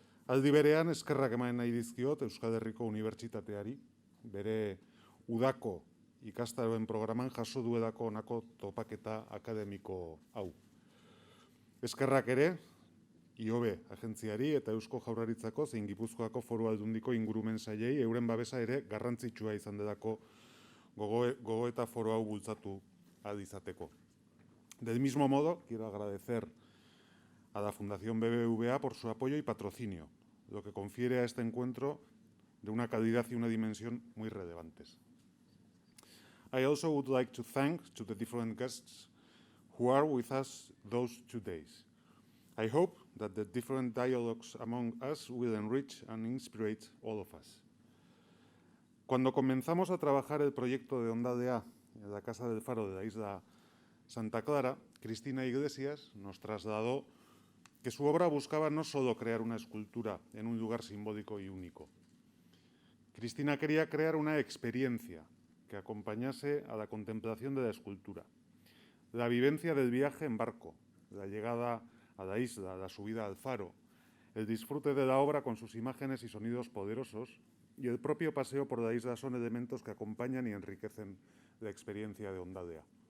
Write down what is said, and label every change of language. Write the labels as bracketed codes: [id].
[eu] Aldi berean, eskerrak eman nahi dizkiot Euskal Herriko Unibertsitateari, bere udako ikastaroen programan jaso duedako honako topaketa akademiko hau. Eskerrak ere, IOB agentziari eta Eusko Jaurlaritzako zein Gipuzkoako Foru Aldundiko ingurumen sailei euren babesa ere garrantzitsua izan delako gogoeta foro hau bultzatu ahal izateko. [es] Del mismo modo, quiero agradecer a la Fundación BBVA por su apoyo y patrocinio, lo que confiere a este encuentro de una calidad y una dimensión muy relevantes. [en] I also would like to thank to the different guests who are with us those 2 days. I hope that the different dialogues among us will enrich and inspire all of us. [es] Cuando comenzamos a trabajar el proyecto de Ondadea en la Casa del Faro de la isla Santa Clara, Cristina Iglesias nos trasladó que su obra buscaba no solo crear una escultura en un lugar simbólico y único. Cristina quería crear una experiencia que acompañase a la contemplación de la escultura, la vivencia del viaje en barco, la llegada a la isla, la subida al faro, el disfrute de la obra con sus imágenes y sonidos poderosos y el propio paseo por la isla son elementos que acompañan y enriquecen la experiencia de Ondadea.